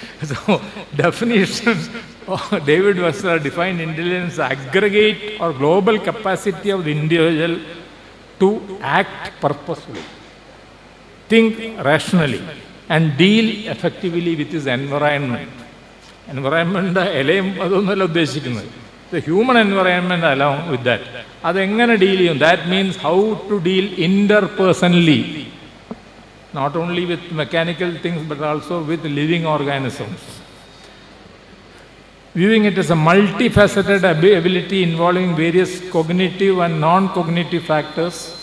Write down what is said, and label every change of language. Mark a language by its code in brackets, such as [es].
[en] So definition of David Webster defined intelligence as aggregate or global capacity of the individual to act purposefully, think rationally and deal effectively with his environment. [ml] Environment എലയും അതൊന്നുമല്ല ഉദ്ദേശിക്കുന്നത്. [en] The human environment along with that. [ml] അതെങ്ങനെ deal ചെയ്യും? [en] That means how to deal interpersonally. Not only with mechanical things but also with living organisms. Viewing it as a multifaceted ability involving various cognitive and non-cognitive factors.